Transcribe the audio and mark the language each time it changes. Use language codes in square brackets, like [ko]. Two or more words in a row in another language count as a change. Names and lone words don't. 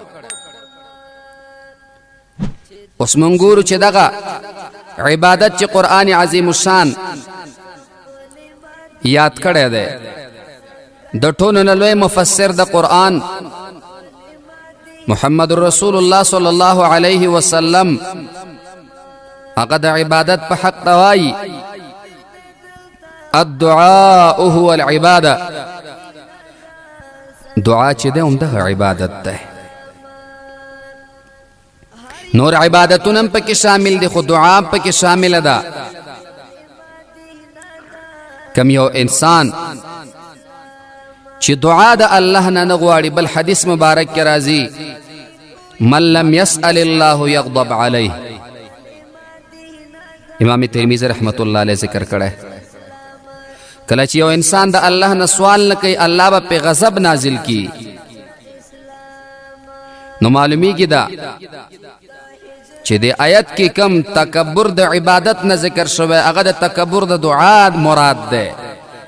[ps] اوس مونږ ګورو چې دغه عبادت چې قرآن عظیم الشان یاد کړی دی، د ټولو نه لوی مفسر د قرآن محمد رسول الله [ar] صلی الله علیه وسلم [ps] هغه د عبادت په حق وایي [ar] الدعاء هو العباده. [ps] دعا چې ده هم دغه عبادت ده. نور عبادتونه هم پکې شامل دي، خو دعا هم پکې شامله ده. کم یو انسان چې دعا د الله نه نه غواړي، بل حدیث مبارک کې راځي [ar] من لم يسأل الله يغضب عليه. [ps] امام ترمذی [ar] رحمت الله علیه [ps] ذکر کړی، کله چې یو انسان د الله نه سوال نه کوي، الله به په غضب نازل کی. نو معلومیږي دا چې د آیت کې کم تکبر د عبادت نه ذکر شوی، هغه د تکبر د دعا مراد ده.